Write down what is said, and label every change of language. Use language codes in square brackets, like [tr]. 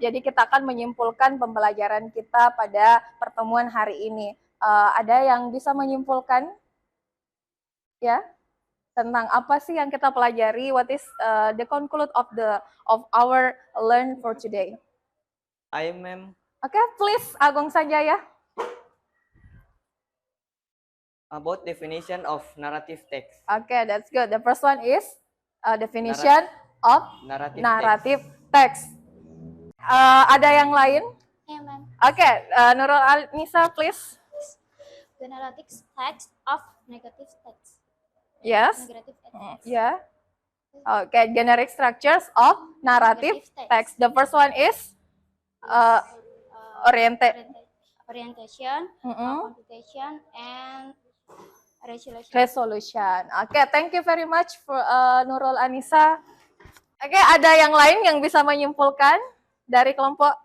[id] Jadi kita akan menyimpulkan pembelajaran kita pada pertemuan hari ini. Ada yang bisa menyimpulkan? Ya, tentang apa sih yang kita pelajari? [en] What is the conclude of our learn for today? Ma'am. Okay, please Agung Sanjaya. About definition of narrative text. Okay, that's good. The first one is definition of narrative text. [id] Ada yang lain? [en] Yeah, ma'am. Okay, Nurul Alnisa, please. The narrative text of negative text. Yes. Negative text. Yeah. Okay, generic structures of narrative text. The first one is orientation, computation, and resolution. Okay, thank you very much for Nurul Anissa. [id] Okay, ada yang lain yang bisa menyimpulkan dari kelompok?